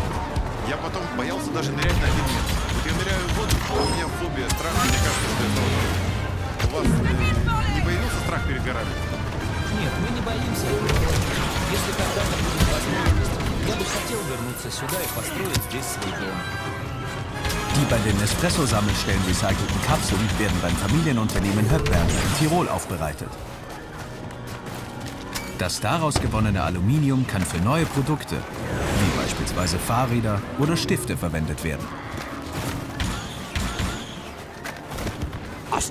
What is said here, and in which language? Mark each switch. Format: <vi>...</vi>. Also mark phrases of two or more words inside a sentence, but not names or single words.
<ru>Я потом боялся даже нырять на 1 метр. Вот я ныряю в воду, а у меня фобия, страх, мне кажется, что это вот. У вас не появился страх перед горами? Нет, мы не боимся. Если когда-то будет возможность, я бы хотел вернуться сюда и построить здесь свой дом.</ru> <de>Die bei den Espresso-Sammelstellen recycelten Kapseln werden beim Familienunternehmen Höppwerke in Tirol aufbereitet. Das daraus gewonnene Aluminium kann für neue Produkte, wie beispielsweise Fahrräder oder Stifte, verwendet werden.</de>